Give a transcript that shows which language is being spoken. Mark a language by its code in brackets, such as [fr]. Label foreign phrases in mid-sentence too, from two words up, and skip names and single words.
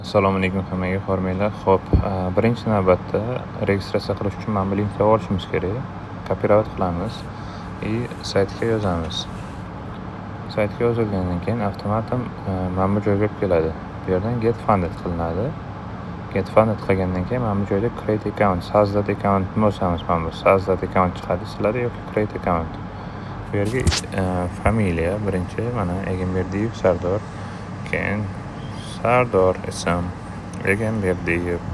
[uz] Assalomu alaykum hammaga, hormanglar. Xo'p, birinchi navbatda registratsiya qilish uchun mana bu linkdan olishimiz kerak. Kopirovat qilamiz и saytga yozamiz. Saytga yozilgandan keyin avtomatam mana bu joyga olib keladi. Bu yerdan [en] get funded [uz] qilinadi. [en] Get funded [uz] qilgandan keyin mana bu joyda [en] create account, [uz] saz.dat account bosamiz. Mana bu saz.dat account chiqadi sizlarda yoki [en] create account. [uz] Bu yerga familiya birinchi mana Egamberdiyev Sardor, keyin Sardor ism, Egamberdiyev.